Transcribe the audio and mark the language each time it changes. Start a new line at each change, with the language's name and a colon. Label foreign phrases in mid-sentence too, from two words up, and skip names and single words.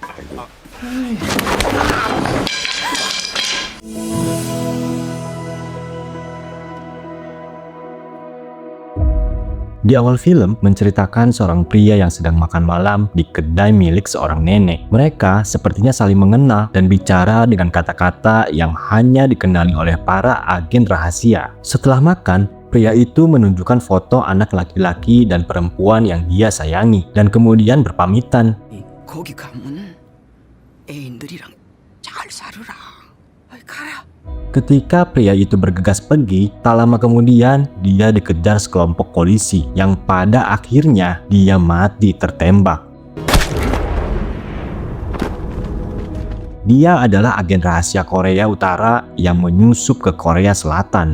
Indonesian: Di awal film menceritakan seorang pria yang sedang makan malam di kedai milik seorang nenek. Mereka sepertinya saling mengenal dan bicara dengan kata-kata yang hanya dikenali oleh para agen rahasia. Setelah makan, pria itu menunjukkan foto anak laki-laki dan perempuan yang dia sayangi dan kemudian berpamitan.
Korean: 거기 가면 애인들이랑 잘 살으라. 가라.
Indonesian: Ketika pria itu bergegas pergi, tak lama kemudian dia dikejar sekelompok polisi yang pada akhirnya dia mati tertembak. Dia adalah agen rahasia Korea Utara yang menyusup ke Korea Selatan.